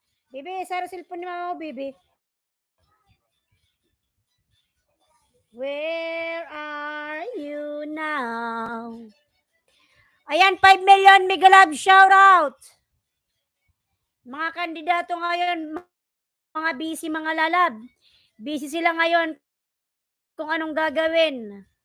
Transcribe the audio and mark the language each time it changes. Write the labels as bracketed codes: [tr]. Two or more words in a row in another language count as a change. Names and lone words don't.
[tl] Bibi, sara cellphone ni mama mo, Bibi. [en] Where are you now? Ayan, 5 million mega love shoutout. [tl] Mga kandidato ngayon, mga busy mga lalab. Busy sila ngayon kung anong gagawin.